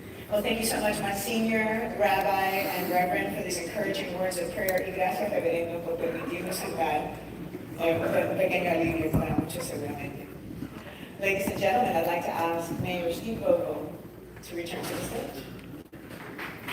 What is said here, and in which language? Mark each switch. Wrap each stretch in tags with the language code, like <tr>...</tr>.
<en>Well, thank you so much, my senior rabbi and reverend, for these encouraging words of prayer.</en> <es>Y gracias, reverendo, por permitirnos entrar un pequeño alivio para muchos seguramente.</es> <en>Ladies and gentlemen, I'd like to ask Mayor Steve Vogel to return to the stage.</en>